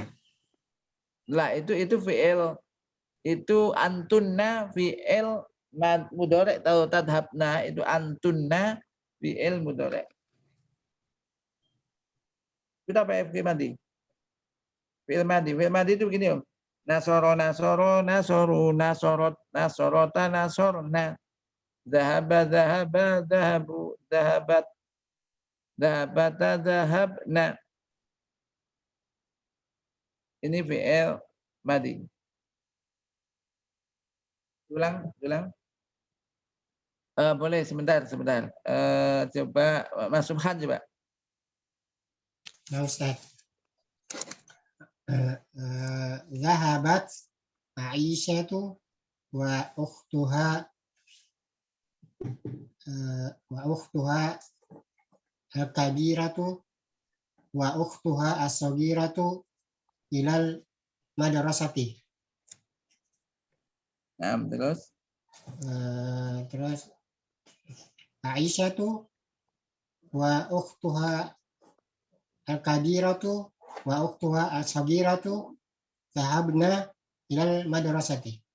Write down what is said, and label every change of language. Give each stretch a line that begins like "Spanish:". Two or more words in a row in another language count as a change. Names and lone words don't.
Indonesian: Lah itu fi'il itu
Arabic: أنتن فعل مضارع'
Indonesian: atau tadhabna itu
Arabic: أنتن فعل مضارع'.
Indonesian: Kita pakai
Arabic: فعل ماض. فعل ماض
Indonesian: itu begini Om.
Arabic: Nasoro, نصروا، نصرت، نصرتَ، نصرنا. ذهب، ذهبوا، ذهبت. ذهبتَ، ذهبنا.
Indonesian: Ini
Arabic: فعل ماض.
Indonesian: Ulang. Boleh sebentar. Coba Mas Subhan coba. Nah, Ustaz.
Arabic: ذهبت عائشة وأختها الكبيرة وأختها الصغيرة إلى المدرسة.
Indonesian: Nah, terus
Arabic: Terus عائشة وأختها الكبيرة وأختها الصغيرة ذهبن إلى المدرسة.